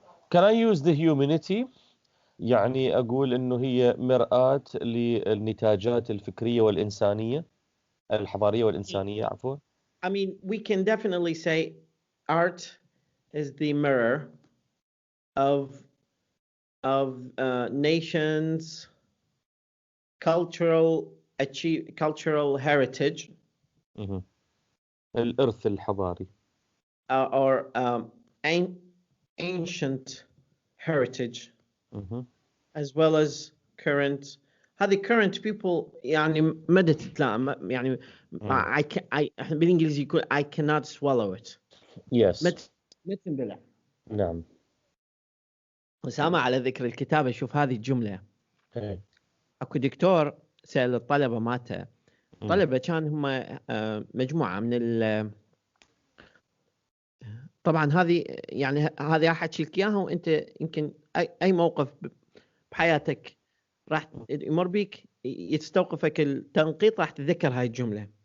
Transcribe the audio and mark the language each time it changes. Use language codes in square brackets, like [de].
[en] Can I use the humanity؟ [ar] يعني أقول إنه هي مرآة للنتاجات الفكرية والإنسانية، الحضارية والإنسانية عفوا. [en] I mean, we can definitely say art is the mirror of nations' cultural heritage. [ar] الإرث الحضاري. [en] Or ancient heritage, as well as current. [ar] هذه current people يعني مدى تتلائم يعني احنا بالانجليزي يقول [en] I cannot swallow it. Yes. [ar] متى تنبلع. نعم. أسامة على ذكر الكتابة، شوف هذه الجملة. اكو دكتور سأل الطلبة مالته، الطلبة كان هم مجموعة من طبعا هذه يعني هذه احكي لك اياها، وانت يمكن اي موقف بحياتك راح يمر بيك يستوقفك التنقيط راح تتذكر هاي الجملة.